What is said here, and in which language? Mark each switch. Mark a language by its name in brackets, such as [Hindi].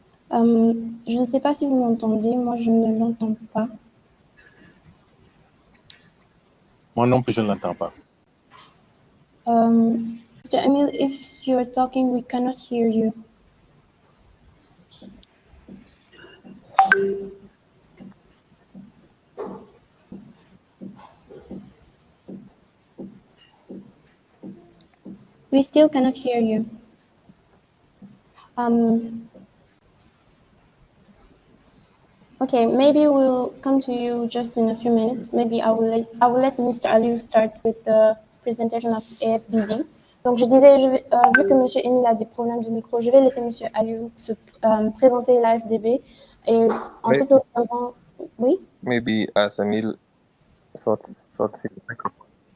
[French] Je ne sais pas si vous m'entendez, moi je ne l'entends pas. Moi non plus, je ne l'entends pas. [English] Mr. Emile, if you're talking, we cannot hear you. We still cannot hear you. Okay, maybe we'll come to you just in a few minutes. Maybe I will let Mr. Aliou start with the presentation of AFBD. [French] Donc, je disais, vu que M. Émile a des problèmes de micro, je vais laisser M. Aliou se présenter l'AFDB et ensuite nous allons... Oui? [English] Maybe as Emile sort his microphone.